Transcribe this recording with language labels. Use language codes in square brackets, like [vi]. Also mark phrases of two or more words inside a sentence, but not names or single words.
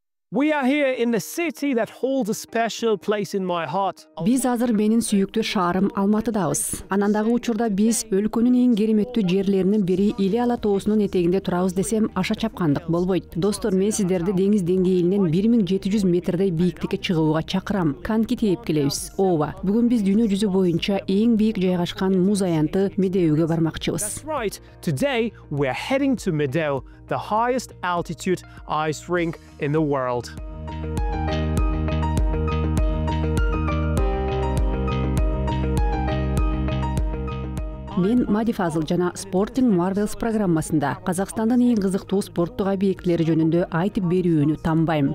[en] We are here in the city that holds a special place in my heart. [ky] Биз азыр менин сүйүктүү шаарым Алматыдабыз. Анандагы учурда биз өлкөнүн эң кереметтүү жерлеринин бири Иле Ала тоосунун этегинде турабыз десем аша чапкандык болбойт. Достор, мен сиздерди деңиз деңгээлинен 1700 метрдей бийиктикке чыгууга чакырам. Коньки тээп келебиз. Ооба, бүгүн биз дүйнө жүзү боюнча эң бийик жайгашкан муз аянты Медеуге бармакчыбыз. [en] That's right. Today we're heading to Medeu, the highest altitude ice rink in the world. [ky] Мен Мади Фазыл жана Sporting Marvels программасында Казакстандын эң кызыктуу спорттук объектилери жөнүндө айтып берүүнү танбайм.